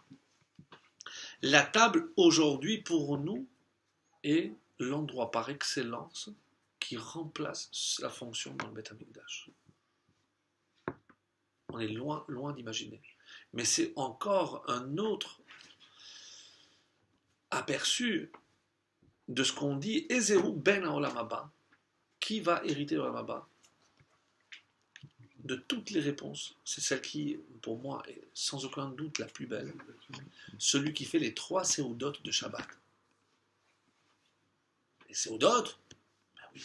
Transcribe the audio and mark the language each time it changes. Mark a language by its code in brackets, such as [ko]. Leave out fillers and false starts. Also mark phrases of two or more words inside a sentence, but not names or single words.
[fr] La table, aujourd'hui, pour nous, est l'endroit par excellence qui remplace la fonction dans le [he] בית המקדש. [fr] On est loin, loin d'imaginer. Mais c'est encore un autre aperçu de ce qu'on dit, [he] איזהו בן העולם הבא, [fr] qui va hériter de [he] לעולם הבא. [fr] De toutes les réponses, c'est celle qui, pour moi, est sans aucun doute la plus belle. Celui qui fait les 3 séoudotes de Shabbat. Les séoudotes, ben oui.